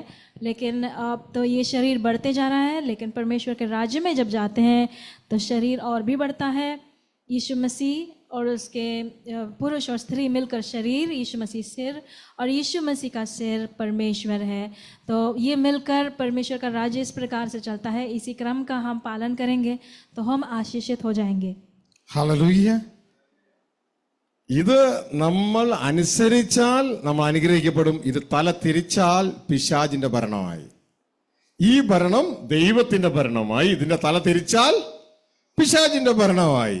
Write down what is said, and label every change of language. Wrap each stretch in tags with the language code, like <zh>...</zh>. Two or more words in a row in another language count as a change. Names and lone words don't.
<hi>लेकिन अब तो ये शरीर बढ़ते जा रहा है, लेकिन परमेश्वर के राज्य में जब जाते हैं तो शरीर और भी बढ़ता है। यीशु मसीह और उसके पुरुष और स्त्री मिलकर शरीर, यीशु मसीह सिर, और यीशु मसीह का सिर परमेश्वर है। तो ये मिलकर परमेश्वर का राज्य इस प्रकार से चलता है। इसी क्रम का हम पालन करेंगे तो हम आशीषित हो जाएंगे।</hi> <ml>ഹല്ലേലൂയ. ഇത് നമ്മൾ അനുസരിച്ചാൽ നമ്മൾ അനുഗ്രഹിക്കപ്പെടും. ഇത് തല തിരിച്ചാൽ പിശാചിന്റെ ഭരണമായി. ഈ ഭരണം ദൈവത്തിന്റെ ഭരണമായി. ഇതിന്റെ തല തിരിച്ചാൽ പിശാചിന്റെ ഭരണമായി.</ml>